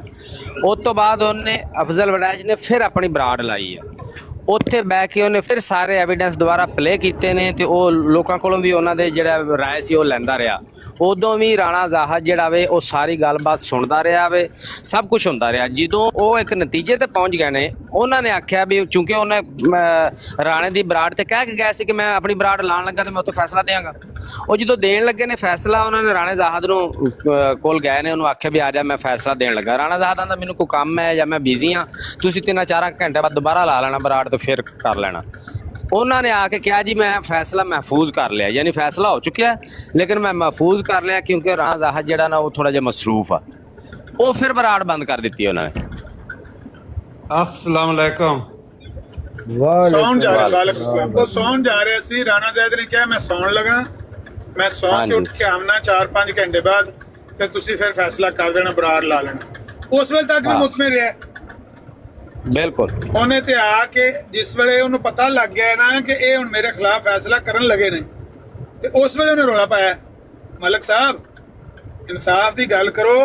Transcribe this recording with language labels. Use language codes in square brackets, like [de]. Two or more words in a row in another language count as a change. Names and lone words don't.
[pa] ਉਸ ਤੋ ਬਾਦ ਉਨ੍ਹੇਂ ਅਫ਼ਜ਼ਲ ਵੜੈਚ ਨੇ ਫਿਰ ਅਪਨੀ ਬਰਾੜ ਲਾਈ ਹੈ, ਉੱਥੇ ਬਹਿ ਕੇ ਉਨ੍ਹੇਂ ਫਿਰ ਸਾਰੇ ਐਵੀਡੈਂਸ ਦੋਬਾਰਾ ਪਲੇ ਕੀਤੇ ਨੇ ਤੇ ਓਹ ਲੋਕਾਂ ਕੋਲੋਂ ਭੀ ਉਨ੍ਹਾਂ ਦੇ ਜਿਹੜਾ ਰਾਏ ਸੀ ਓਹ ਲੈਂਦਾ ਰਹਾ। ਉਦੋਂ ਭੀ ਰਾਣਾ ਜ਼ਾਹਦ ਜਿਹੜਾ ਵੇ ਓਹ ਸਾਰੀ ਗੱਲਬਾਤ ਸੁਣਦਾ ਰਹਾ ਵੇ, ਸਭ ਕੁਝ ਹੁੰਦਾ ਰਹਾ। ਜਦੋਂ ਓਹ ਇੱਕ ਨਤੀਜੇ ਤੇ ਪਹੁੰਚ ਗਏ ਨੇ, ਉਨ੍ਹਾਂ ਨੇ ਆਖਿਆ ਭੀ ਚੂੰਕਿ ਉਨ੍ਹੇਂ ਰਾਣੇ ਦੀ ਬਰਾੜ ਤੇ ਕਹਿ ਕੇ ਗਿਆ ਸੀ ਕਿ ਮੈਂ ਅਪਨੀ ਬਰਾੜ ਲਾਣ ਲੱਗਾ ਤੇ ਮੈਂ ਉੱਥੇ ਫ਼ੈਸਲਾ ਦੇਂਗਾ। ਉਹ ਜਦੋਂ ਦੇਣ ਲੱਗੇ ਨੇ फैसला ਉਹਨਾਂ ਨੇ ਰਾਣਾ ਜ਼ਾਹਦ ਨੂੰ ਕੋਲ ਗਏ ਨੇ, ਉਹਨੂੰ ਆਖਿਆ ਵੀ ਆ ਜਾ ਮੈਂ ਫੈਸਲਾ ਦੇਣ ਲੱਗਾ। ਰਾਣਾ ਜ਼ਾਹਦ ਆਂਦਾ ਮੈਨੂੰ ਕੋਈ ਕੰਮ ਹੈ ਜਾਂ ਮੈਂ ਬਿਜ਼ੀ ਹਾਂ, ਤੁਸੀਂ 3-4 ਘੰਟੇ ਬਾਅਦ ਦੁਬਾਰਾ ਲਾ ਲੈਣਾ ਬਰਾੜ ਤੇ ਫਿਰ ਕਰ ਲੈਣਾ। ਉਹਨਾਂ ਨੇ ਆ ਕੇ ਕਿਹਾ ਜੀ ਮੈਂ ਫੈਸਲਾ [ur] محفوظ کر لیا، یعنی فیصلہ ہو چکا ہے لیکن میں محفوظ کر لیا کیونکہ [pa] राणा ਜ਼ਾਹਦ ਜਿਹੜਾ ਨਾ ਉਹ ਥੋੜਾ ਜਿਹਾ ਮਸਰੂਫ ਆ। ਉਹ ਫਿਰ ਬਰਾੜ ਬੰਦ ਕਰ ਦਿੱਤੀ ਉਹਨਾਂ ਨੇ। [ar] السلام عليكم. [pa] ਸੌਣ ਜਾ ਰਹਾ ਵੋ ਸੌਣ ਜਾ ਰਹੇ ਸੀ। ਰਾਣਾ ਜ਼ਾਹਿਦ ਨੇ ਕਹਾ ਮੈਂ ਸੌਣ ਲੱਗਾ, ਮੈਂ ਸੌਂ ਕੇ ਉੱਠ ਕੇ ਆਮਣਾ 4-5 ਘੰਟੇ ਬਾਦ ਤੇ ਤੁਸੀਂ ਫਿਰ ਫ਼ੈਸਲਾ ਕਰ ਦੇਣਾ ਬਰਾੜ ਲਾ ਲੈਣਾ। ਉਸ ਵੇਲੇ ਤੱਕ ਭੀ ਮੁਤਮਇਨ ਰਹਾ बिल्कुल। ਉਨ੍ਹੇਂ ਤੇ ਆ ਕੇ ਜਿਸ ਵੇਲੇ ਉਨ੍ਹੇਂ ਪਤਾ ਲੱਗ ਗਿਆ ਨਾ ਕਿ ਯੇ ਹੁਣ ਮੇਰੇ ਖ਼ਿਲਾਫ਼ ਫ਼ੈਸਲਾ ਕਰਨ ਲੱਗੇ ਨੇ ਤੇ ਉਸ ਵੇਲੇ ਉਨ੍ਹੇਂ ਰੌਲਾ ਪਾਇਆ ਮਲਿਕ ਸਾਹਬ ਇਨਸਾਫ਼ ਕੀ ਗੱਲ ਕਰੋ।